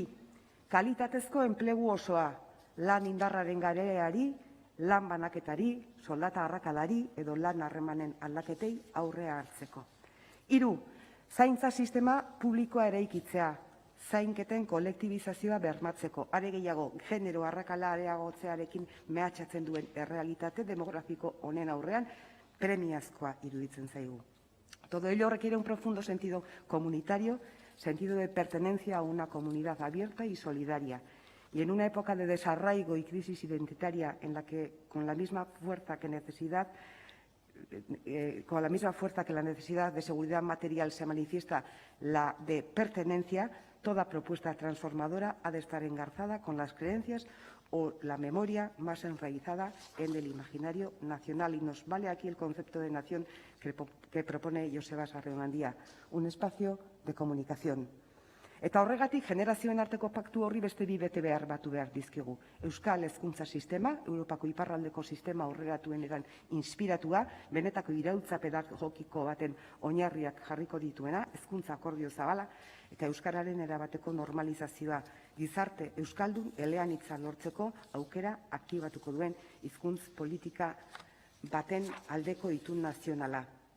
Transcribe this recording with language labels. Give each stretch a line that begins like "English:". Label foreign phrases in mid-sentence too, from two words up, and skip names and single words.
Basque: Kalitatezko enplegu osoa, lan indarraren gareari, lan banaketari, soldata arrakalari edo lan harremanen aldaketei aurrea hartzeko. 3. Zaintza sistema publikoa eraikitzea, zainketen kolektibizazioa bermatzeko, are gehiago genero arrakala areagotzearekin mehatxatzen duen errealitate demografiko honen aurrean premiazkoa iruditzen zaigu.
Spanish: Todo ello requiere un profundo sentido comunitario, sentido de pertenencia a una comunidad abierta y solidaria. Y en una época de desarraigo y crisis identitaria en la que con la misma fuerza que la necesidad de seguridad material se manifiesta la de pertenencia, toda propuesta transformadora ha de estar engarzada con las creencias o la memoria más enraizada en el imaginario nacional. Y nos vale aquí el concepto de nación que propone Joseba Sarrión-Andía, un espacio de comunicación.
Basque: Eta horregatik generazioen arteko paktu horri beste 2 betebehar batu behar dizkigu. Euskal hezkuntza sistema, Europako iparraldeko sistema aurreratuenetan inspiratua, benetako iraultza pedagogiko baten oinarriak jarriko dituena, hezkuntza akordio zabala, eta euskararen erabateko normalizazioa, gizarte euskaldun eleanitza lortzeko aukera aktibatuko duen hizkuntz politika baten aldeko itun nazionala.